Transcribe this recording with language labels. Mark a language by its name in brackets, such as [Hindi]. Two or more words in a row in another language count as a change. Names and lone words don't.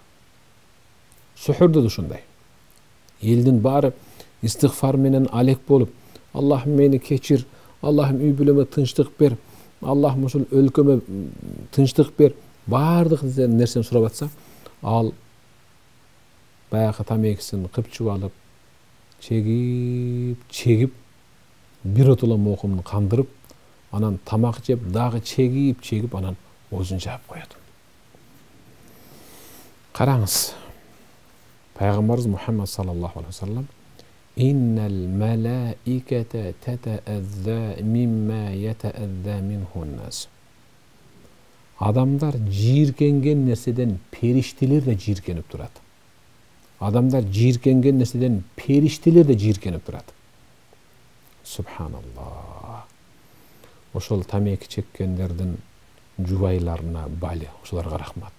[Kyrgyz] Элдин баары истигфар менен алек болуп, Аллахым мени кечир, Аллахым үй бүлөмө тынчтык бер, Аллахым ушул өлкөмө тынчтык бер, баардык нерсени сурап атса, ал баягы тамекисин кыпчып алып, чегип, бир отула моокумун кандырып, анан тамак жеп, дагы чегип, анан оозун жаап коет. Караңыз, пайгамбарыбыз [Arabic] Мухаммад صلى الله عليه وسلم «إن الملائكة تتأذى مما يتأذى منه الناس». [Kyrgyz] Адамдар жийиркенген нерседен периштелер да жийиркенип турат. Адамдар жийиркенген нерседен периштелер да жийиркенип турат. Субханаллах. Ошол тамеки чеккендердин жубайларына бали, ошолорго рахмат.